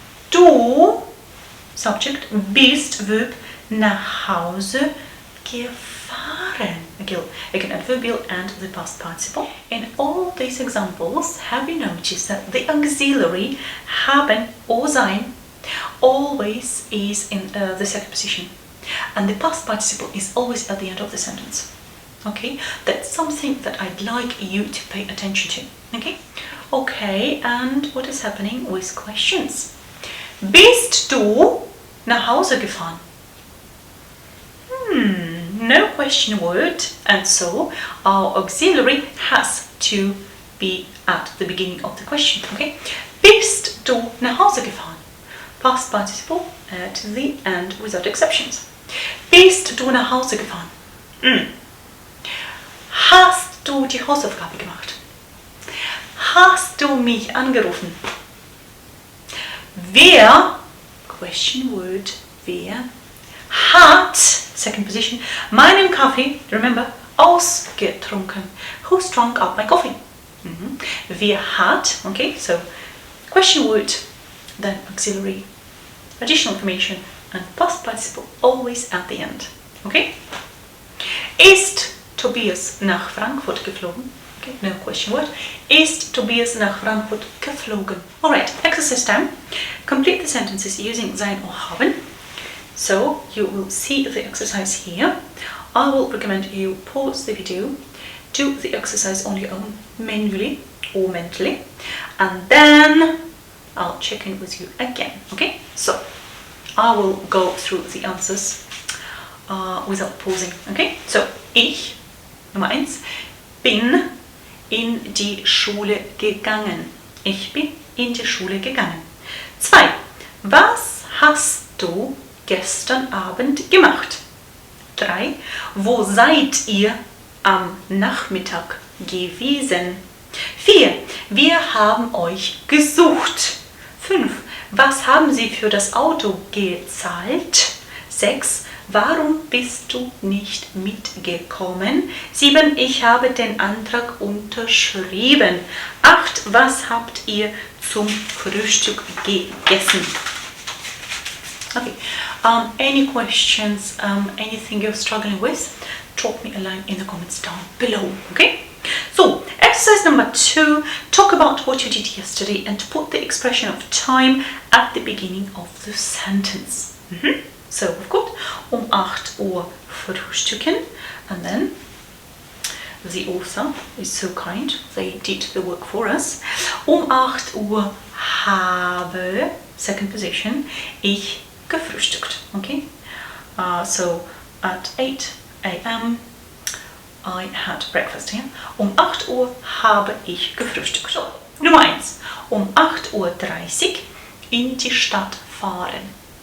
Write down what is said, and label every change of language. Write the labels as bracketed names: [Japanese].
[German] Du, subject, bist, verb, nach Hause gefahren. [English] Again, adverbial and the past participle. In all these examples, have you noticed that the auxiliary haben or sein always is in the second position? And the past participle is always at the end of the sentence. Okay, that's something that I'd like you to pay attention to. Okay, okay, and what is happening with questions? [German] Bist du nach Hause gefahren? [English] No question word, and so our auxiliary has to be at the beginning of the question. Okay, [German] bist du nach Hause gefahren? [English] Past participle at the end without exceptions. [German] Bist du nach Hause gefahren? Hast du die Hausaufgabe gemacht? Hast du mich angerufen? Wer, question word, wer, hat, second position, meinen Kaffee, remember, ausgetrunken. [English] Who's drunk up my coffee? Wer hat, okay, so question word, then auxiliary, additional information, and past participle always at the end. Okay? [German] Ist Tobias nach Frankfurt geflogen? [English] Okay, no question word. [German] Ist Tobias nach Frankfurt geflogen? [English] Alright, exercise time. Complete the sentences using sein or haben. So you will see the exercise here. I will recommend you pause the video, do the exercise on your own manually or mentally, and then I'll check in with you again. Okay, so I will go through the answers without pausing. [German] Okay, so ich, Nummer 1, bin in die Schule gegangen. Ich bin in die Schule gegangen. 2. Was hast du gestern Abend gemacht? 3. Wo seid ihr am Nachmittag gewesen? 4. Wir haben euch gesucht. 5. Was haben Sie für das Auto gezahlt? 6. Warum bist du nicht mitgekommen? 7. Ich habe den Antrag unterschrieben. 8. Was habt ihr zum Frühstück gegessen? [English] Okay, any questions, anything you're struggling with, drop me a line in the comments down below, okay? So, exercise number 2, talk about what you did yesterday and put the expression of time at the beginning of the sentence. So, we've got 8 Uhr frühstücken, and then the author is so kind, they did the work for us. [German] 8 Uhr habe, [English] second position, [German] ich gefrühstückt. [English] Okay, so at 8 a.m. I had breakfast here. [German] 8 Uhr habe ich gefrühstückt. So, Nummer 1. 8:30 Uhr in die Stadt fahren.